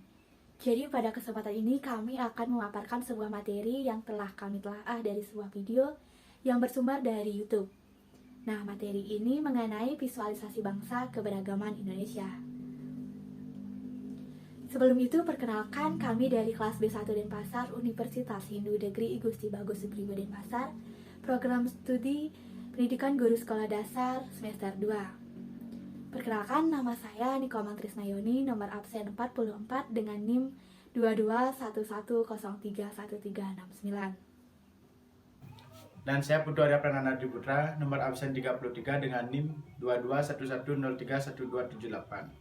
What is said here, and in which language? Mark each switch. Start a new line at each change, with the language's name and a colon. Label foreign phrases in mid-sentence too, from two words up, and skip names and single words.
Indonesian: Jadi pada kesempatan ini kami akan memaparkan sebuah materi yang telah kami telaah dari sebuah video yang bersumber dari YouTube. Nah, materi ini mengenai visualisasi bangsa keberagaman Indonesia. Sebelum itu, perkenalkan kami dari kelas B1 Denpasar Universitas Hindu Negeri I Gusti Bagus Supriymo Denpasar, program studi Pendidikan Guru Sekolah Dasar semester 2. Perkenalkan, nama saya Niko Mangtrisnayoni, nomor absen 44 dengan NIM 2211031369. Dan saya Putu Arya Prananda Putra, nomor absen 33 dengan NIM 2211031278.